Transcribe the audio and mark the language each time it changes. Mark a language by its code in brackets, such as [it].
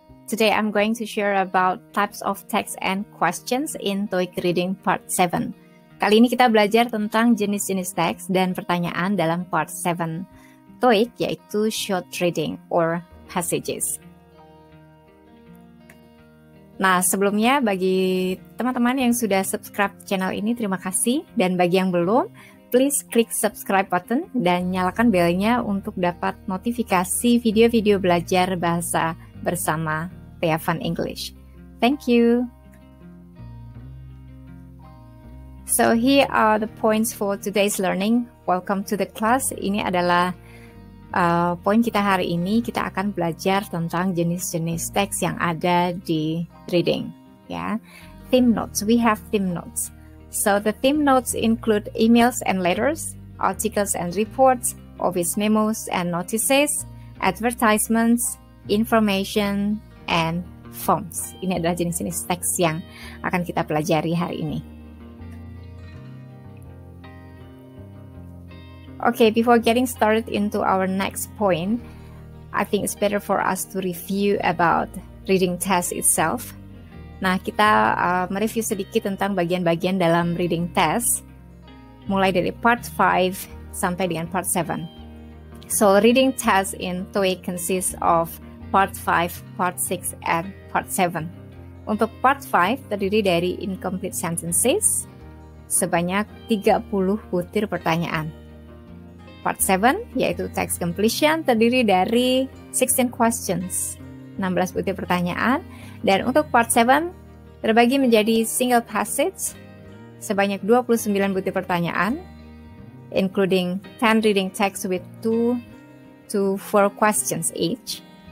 [en] Today I'm going to share about types of text and questions in TOEIC Reading Part 7. [id] Kali ini kita belajar tentang jenis-jenis teks dan pertanyaan dalam Part 7 TOEIC, yaitu [en] short reading or passages. [id] Nah, sebelumnya bagi teman-teman yang sudah subscribe channel ini, terima kasih. Dan bagi yang belum, please klik subscribe button dan nyalakan belnya untuk dapat notifikasi video-video belajar bahasa bersama Teafan English. [en] Thank you. So here are the points for today's learning. Welcome to the class. [id] Ini adalah poin kita hari ini. Kita akan belajar tentang jenis-jenis teks yang ada di reading. [en] Ya, theme notes. We have theme notes. So the theme notes include emails and letters, articles and reports, office memos and notices, advertisements, information, and forms. [id] Ini adalah jenis-jenis teks yang akan kita pelajari hari ini. [en] Okay, before getting started into our next point, I think it's better for us to review about reading test itself. [id] Nah, kita mereview sedikit tentang bagian-bagian dalam reading test, mulai dari part 5 sampai dengan part 7. [en] So, reading test in TOEIC consists of part 5, part 6, and part 7. [id] Untuk part 5 terdiri dari incomplete sentences, sebanyak 30 butir pertanyaan. Part 7, yaitu text completion, terdiri dari 16 questions, 16 butir pertanyaan. Dan untuk part 7, terbagi menjadi single passage, sebanyak 29 butir pertanyaan, [en] including 10 reading text with 2 to 4 questions each.